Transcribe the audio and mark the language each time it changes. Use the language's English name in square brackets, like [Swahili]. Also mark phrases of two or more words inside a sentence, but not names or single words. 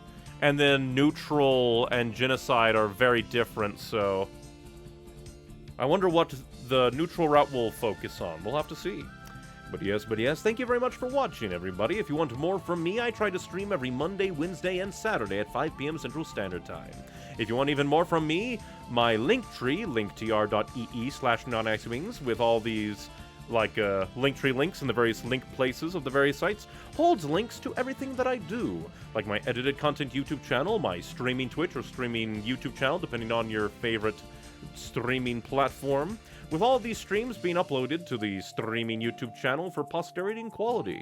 [English] And then neutral and genocide are very different, so I wonder what the neutral route will focus on. We'll have to see. But yes, thank you very much for watching, everybody. If you want more from me, I try to stream every Monday, Wednesday, and Saturday at 5 p.m. Central Standard Time. If you want even more from me, my Linktree, linktr.ee/nonixwings, with all these, like, Linktree links in the various link places of the various sites, holds links to everything that I do. Like my edited content YouTube channel, my streaming Twitch or streaming YouTube channel, depending on your favorite streaming platform, with all these streams being uploaded to the streaming YouTube channel for posterity and quality.